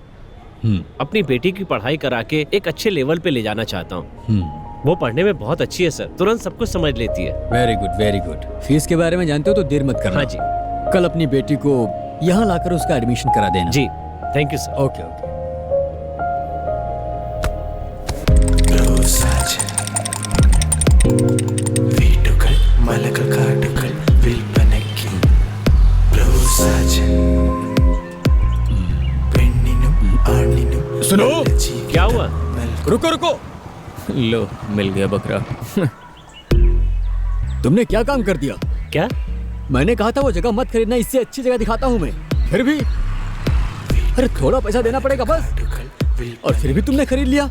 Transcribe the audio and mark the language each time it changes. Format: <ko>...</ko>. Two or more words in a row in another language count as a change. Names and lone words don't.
<hi>अपनी बेटी की पढ़ाई करा के एक अच्छे लेवल पे ले जाना चाहता हूँ। वो पढ़ने में बहुत अच्छी है सर, तुरंत सब कुछ समझ लेती है।</hi> <en>very good very good.</en> <hi>फीस के बारे में जानते हो तो देर मत करना। हाँ जी। कल अपनी बेटी को यहाँ लाकर उसका एडमिशन करा देना।</hi> <en>जी thank you sir. okay okay.</en> <ml>സാജൻ വീട്ടുകൾ മലകൾ കാടുകൾ വിൽപ്പനയ്ക്ക് ബ്രോ സാജൻ പെണ്ണിനും ആണിനും</ml> <hi>सुनो क्या हुआ? रुको रुको लो मिल गया बकरा तुमने क्या काम कर दिया? क्या? मैंने कहा था वो जगह मत खरीदना, इससे अच्छी जगह दिखाता हूँ मैं। फिर भी अरे थोड़ा पैसा देना पड़ेगा बस, और फिर भी तुमने खरीद लिया।</hi>